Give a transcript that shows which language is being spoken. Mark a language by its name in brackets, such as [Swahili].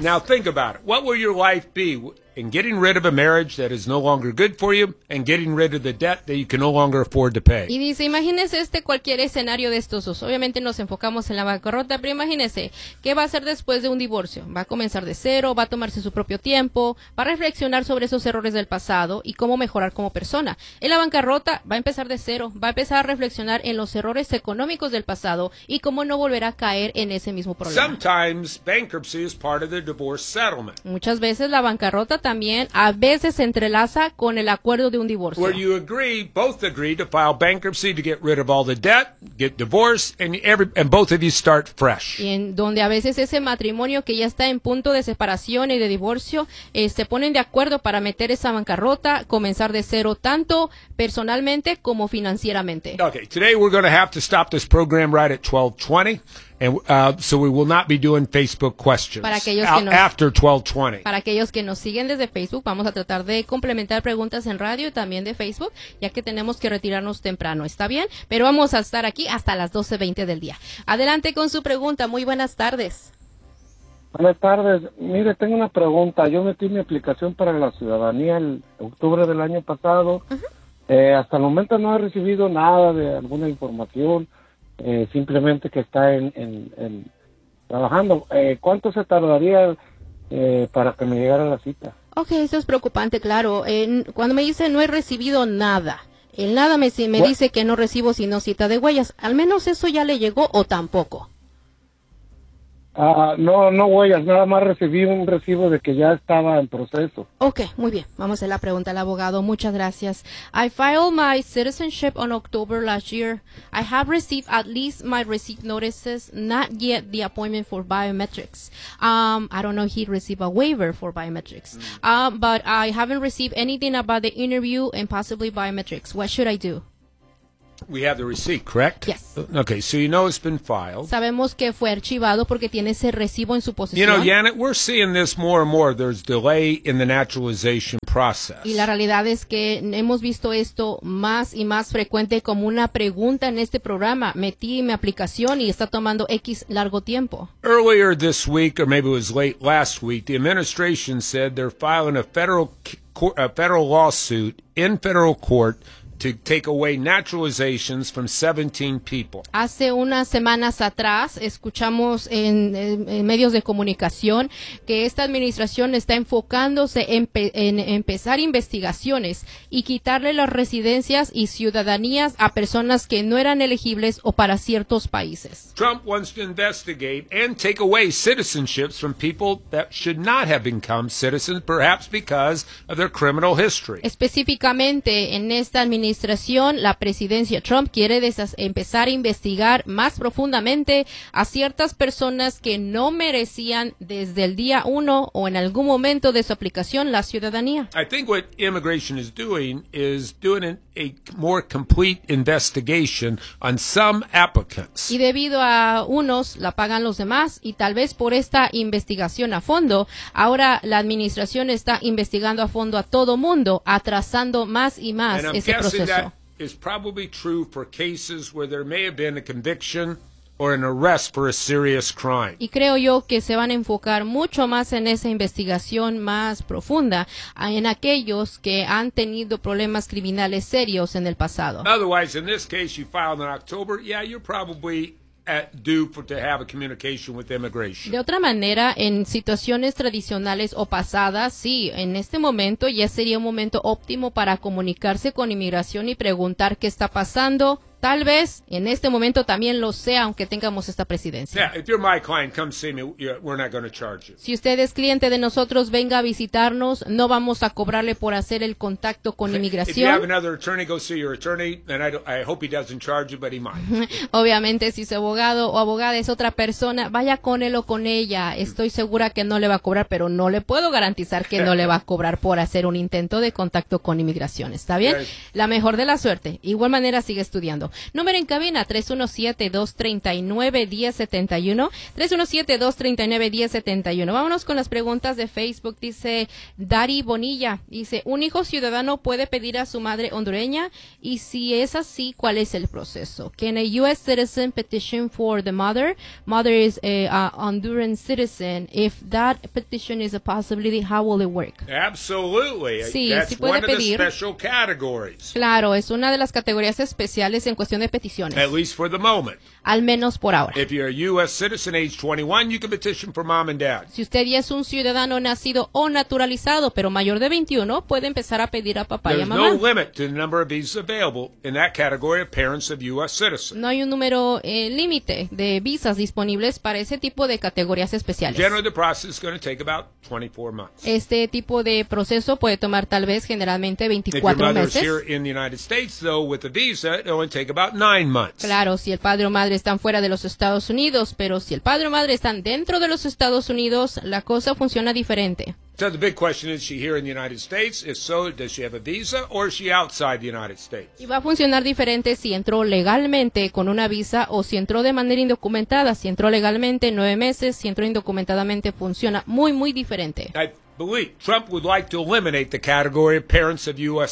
[English] Now think about it. What will your life be in getting rid of a marriage that is no longer good for you and getting rid of the debt that you can no longer afford to pay? [Spanish] Y dice, imagínese este cualquier escenario de estos dos. Obviamente nos enfocamos en la bancarrota, pero imagínese, ¿qué va a hacer después de un divorcio? ¿Va a comenzar de cero? ¿Va a tomarse su propio tiempo? ¿Va a reflexionar sobre esos errores del pasado y cómo mejorar como persona? En la bancarrota va a empezar de cero, va a empezar a reflexionar en los errores económicos del pasado y cómo no volver a caer en ese mismo problema. [English] Sometimes bankruptcy is part of the divorce settlement. [Spanish] Muchas veces la bancarrota también a veces se entrelaza con el acuerdo de un divorcio. [English] Where you agree, both agree to file bankruptcy to get rid of all the debt, get divorced, and both of you start fresh. [Spanish] Y en donde a veces ese matrimonio que ya está en punto de separación y de divorcio, se ponen de acuerdo para meter esa bancarrota, comenzar de cero tanto personalmente como financieramente. [English] Okay, today we're going to have to stop this program right at 12:20. So we will not be doing Facebook questions [Spanish] para aquellos que nos, [English] after 12:20. [Spanish] Para aquellos que nos siguen desde Facebook, vamos a tratar de complementar preguntas en radio y también de Facebook, ya que tenemos que retirarnos temprano, ¿está bien? Pero vamos a estar aquí hasta las 12:20 del día. Adelante con su pregunta. Muy buenas tardes. Buenas tardes. Mire, tengo una pregunta. Yo metí mi aplicación para la ciudadanía el octubre del año pasado. Uh-huh. Hasta el momento no he recibido nada de alguna información. Simplemente que está en trabajando. ¿Cuánto se tardaría para que me llegara la cita? Okay, eso es preocupante, claro. Cuando me dice no he recibido nada, el nada me dice que no recibo sino cita de huellas. ¿Al menos eso ya le llegó o tampoco? No huellas, nada más recibí un recibo de que ya estaba en proceso. Okay, muy bien, vamos a hacer la pregunta al abogado, muchas gracias. [English] I filed my citizenship on October last year. I have received at least my receipt notices, not yet the appointment for biometrics. I don't know if he received a waiver for biometrics. But I haven't received anything about the interview and possibly biometrics. What should I do? We have the receipt, correct? Yes. Okay, so you know it's been filed. [Spanish] Sabemos que fue archivado porque tiene ese recibo en su posesión. [English] You know, Janet, we're seeing this more and more. There's delay in the naturalization process. [Spanish] Y la realidad es que hemos visto esto más y más frecuente como una pregunta en este programa. Metí mi aplicación y está tomando X largo tiempo. [English] Earlier this week, or maybe it was late last week, the administration said they're filing a federal lawsuit in federal court to take away naturalizations from 17 people. [Spanish] Hace unas semanas atrás escuchamos en medios de comunicación que esta administración está enfocándose en empezar investigaciones y quitarle las residencias y ciudadanías a personas que no eran elegibles o para ciertos países. [English] Trump wants to investigate and take away citizenships from people that should not have become citizens, perhaps because of their criminal history. [Spanish] Específicamente en esta administración, la presidencia Trump quiere empezar a investigar más profundamente a ciertas personas que no merecían desde el día uno o en algún momento de su aplicación la ciudadanía. [English] I think what immigration is doing is doing a more complete investigation on some applicants. [Spanish] Y debido a unos, la pagan los demás, y tal vez por esta investigación a fondo, ahora la administración está investigando a fondo a todo mundo, atrasando más y más ese proceso. [English] That is probably true for cases where there may have been a conviction or an arrest for a serious crime. [Spanish] Y creo yo que se van a enfocar mucho más en esa investigación más profunda en aquellos que han tenido problemas criminales serios en el pasado. [English] Otherwise, in this case, you filed in October. Yeah, you're probably to have a communication with immigration. [Spanish] De otra manera, en situaciones tradicionales o pasadas, sí, en este momento ya sería un momento óptimo para comunicarse con inmigración y preguntar qué está pasando, tal vez en este momento también lo sea, aunque tengamos esta presidencia. [English] Yeah, if you're my client, come see me. We're not going to charge you. [Spanish] Si usted es cliente de nosotros, venga a visitarnos. No vamos a cobrarle por hacer el contacto con inmigración. [English] If you have another attorney, go see your attorney, and I hope he doesn't charge you, but he might. [Spanish] Obviamente, si su abogado o abogada es otra persona, vaya con él o con ella. Estoy segura que no le va a cobrar, pero no le puedo garantizar que no le va a cobrar por hacer un intento de contacto con inmigración. ¿Está bien? Okay. La mejor de la suerte. Igual manera, sigue estudiando. Número en cabina, 317-239-1071. 317-239-1071. Vámonos con las preguntas de Facebook. Dice Dari Bonilla, dice, ¿un hijo ciudadano puede pedir a su madre hondureña? Y si es así, ¿cuál es el proceso? [English] Can a U.S. citizen petition for the mother? Mother is a Honduran citizen. If that petition is a possibility, how will it work? Absolutely. [Spanish] Sí, [English] that's [Spanish] sí puede [English] one [Spanish] pedir. [English] Of the special categories. [Spanish] Claro, es una de las categorías especiales en cuestión de peticiones. [English] At least for the moment. [Spanish] Al menos por ahora. [English] If you're a U.S. citizen age 21, you can petition for mom and dad. [Spanish] Si usted ya es un ciudadano nacido o naturalizado, pero mayor de 21, puede empezar a pedir a papá y a mamá. [English] There's no limit to the number of visas available in that category of parents of U.S. citizens. [Spanish] No hay un número límite de visas disponibles para ese tipo de categorías especiales. [English] Generally, the process is going to take about 24 months. [Spanish] Este tipo de proceso puede tomar tal vez generalmente 24 meses. [English] If your mother is here in the United States, though, with a visa, it will take about 9 months. [Spanish] Claro, si el padre o madre están fuera de los Estados Unidos, pero si el padre o madre están dentro de los Estados Unidos, la cosa funciona diferente. [English] So the big question is, she here in the United States? If so, does she have a visa or is she outside the United States? [Spanish] Y va a funcionar diferente si entró legalmente con una visa o si entró de manera indocumentada. Si entró legalmente 9 meses, si entró indocumentadamente funciona muy, muy diferente. [English] Believe Trump would like to eliminate the category of parents of U.S.